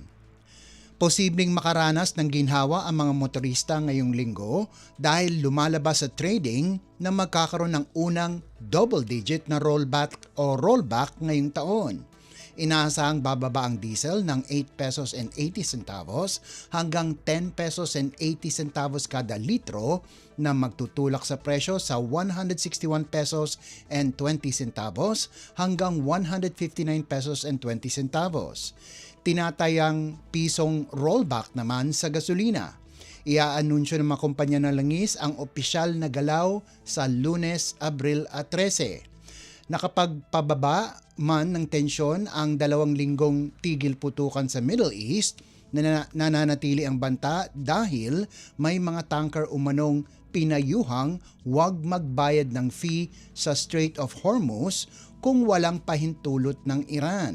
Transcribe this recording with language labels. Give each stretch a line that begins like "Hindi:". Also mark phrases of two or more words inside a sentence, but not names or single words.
Filipino: Posibleng makaranas ng ginhawa ang mga motorista ngayong linggo dahil lumalabas sa trading na magkakaroon ng unang double-digit na rollback ngayong taon. Inaasahang bababa ang diesel ng 8 pesos and 80 centavos hanggang 10 pesos and 80 centavos kada litro na magtutulak sa presyo sa 161 pesos and 20 centavos hanggang 159 pesos and 20 centavos. Tinatayang pisong rollback naman sa gasolina. Iaanunsyo ng mga kumpanya ng langis ang opisyal na galaw sa Lunes, Abril 13. Nakapagpababa man ng tensyon ang 2 linggong tigil putukan sa Middle East, nananatili ang banta dahil may mga tanker umanong pinayuhang huwag magbayad ng fee sa Strait of Hormuz kung walang pahintulot ng Iran.